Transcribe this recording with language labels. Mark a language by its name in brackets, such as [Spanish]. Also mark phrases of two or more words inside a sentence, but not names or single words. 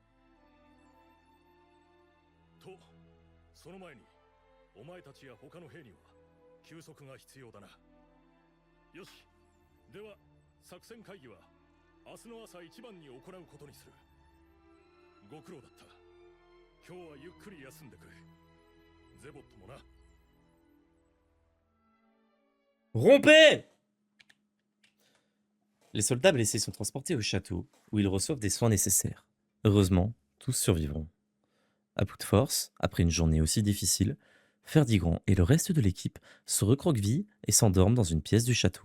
[Japanese] と、その前にお前たちや他の兵には休息が必要だな。よし、では作戦会議は明日の朝一番に行うことにする。ご苦労だった。今日はゆっくり休んでくれ。ゼボットもな。 [French] Rompez! Les soldats blessés sont transportés au château, où ils reçoivent des soins nécessaires. Heureusement, tous survivront. À bout de force, après une journée aussi difficile, Ferdigrand et le reste de l'équipe se recroquevillent et s'endorment dans une pièce du château.